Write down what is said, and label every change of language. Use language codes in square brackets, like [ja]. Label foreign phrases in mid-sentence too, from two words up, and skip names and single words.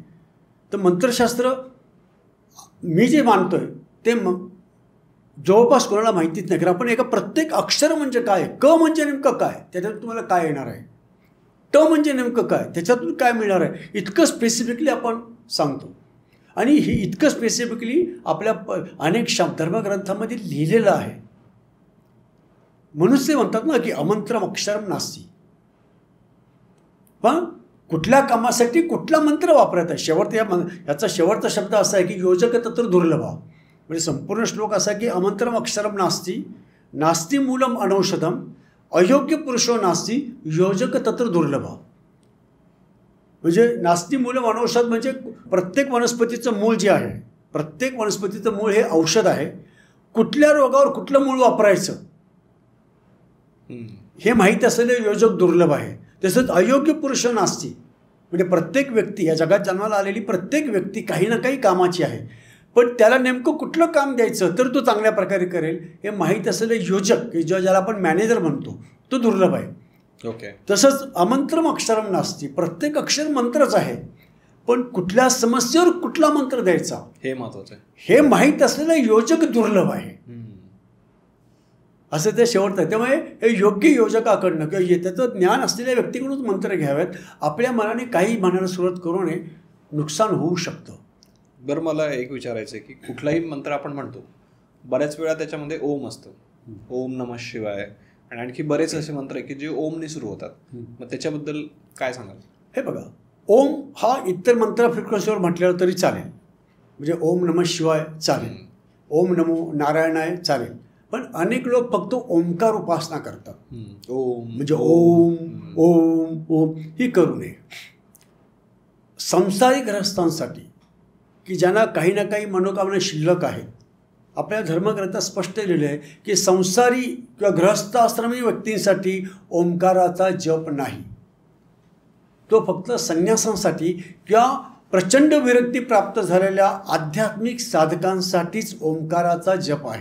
[mr] तर मंत्रशास्त्र मी जे मानतोय ते जवळपास कोणाला माहितीच नाही, कारण आपण एका प्रत्येक अक्षर म्हणजे काय, क म्हणजे नेमकं काय, त्याच्यातून तुम्हाला काय येणार आहे, ट म्हणजे नेमकं काय, त्याच्यातून काय मिळणार आहे, इतकं स्पेसिफिकली आपण सांगतो. आणि हे इतकं स्पेसिफिकली आपल्या अनेक धर्मग्रंथामध्ये लिहिलेलं आहे. म्हणून ते म्हणतात ना की [sa] अमंत्रम अक्षरम नास्ति. [mr] पण कुठल्या कामासाठी कुठला मंत्र वापरायचा आहे, याचा शेवटचा शब्द असा आहे की [sa] योजक तत्र दुर्लभा. [mr] म्हणजे संपूर्ण श्लोक असा की [sa] अमंत्रम अक्षरम नास्ति, नास्ति मूलम अनौषधम, अयोग्य पुरुषो नास्ति, योजक तत्र दुर्लभा. [mr] म्हणजे [sa] नास्ति मूलम अनौषध [mr] म्हणजे प्रत्येक वनस्पतीचं मूळ जे आहे, प्रत्येक वनस्पतीचं मूळ हे औषध आहे. कुठल्या रोगावर कुठलं मूळ वापरायचं हे माहीत असलेले योजक दुर्लभ आहे. तसंच [sa] अयोग्य पुरुष नास्ति, [mr] म्हणजे प्रत्येक व्यक्ती, या जगात जन्माला आलेली प्रत्येक व्यक्ती काही ना काही कामाची आहे, पण त्याला नेमकं कुठलं काम द्यायचं तर तो चांगल्या प्रकारे करेल हे माहीत असलेले योजक, की ज्याला आपण मॅनेजर म्हणतो, तो दुर्लभ आहे. ओके. तसंच [sa] अमंत्रम अक्षरम नास्ति, [mr] प्रत्येक अक्षर मंत्रच आहे, पण कुठल्या समस्येवर कुठला मंत्र द्यायचा हे महत्त्वाचं आहे, हे माहीत असलेलं योजक दुर्लभ आहे. असं ते शेवटचं आहे. त्यामुळे हे योग्य योजकाकडनं किंवा त्याचं ज्ञान असलेल्या व्यक्तीकडूनच मंत्र घ्यावेत. आपल्या मनाने काही म्हणायला सुरुवात करू नये, नुकसान होऊ शकतं. बरं, मला एक विचारायचं आहे की कुठलाही मंत्र आपण म्हणतो, बऱ्याच वेळा त्याच्यामध्ये ओम असतं, [sa] ओम नमः शिवाय, [mr] आणि आणखी बरेच असे मंत्र आहे की जे ओमने सुरू होतात. मग त्याच्याबद्दल काय सांगाल? हे बघा, ओम हा इतर मंत्र फ्रिक्वेन्सीवर म्हटल्यावर तरी चालेल, म्हणजे [sa] ओम नमः शिवाय [mr] चालेल, [sa] ओम नमो नारायणाय [mr] चालेल, पण अनेक लोक फक्त ओमकार उपासना करतात. ओम म्हणजे ओम ओम ओम ही करू नये. संसारिक ग्रहस्थांसाठी की ज्यांना काही ना काही मनोकामना शिल्लक आहेत, आपल्या धर्मग्रंथात स्पष्ट लिहिले आहे की संसारी किंवा गृहस्थाश्रमी व्यक्तींसाठी ओंकाराचा जप नाही, तो फक्त संन्यासांसाठी किंवा प्रचंड विरक्ती प्राप्त झालेल्या आध्यात्मिक साधकांसाठीच ओंकाराचा जप आहे.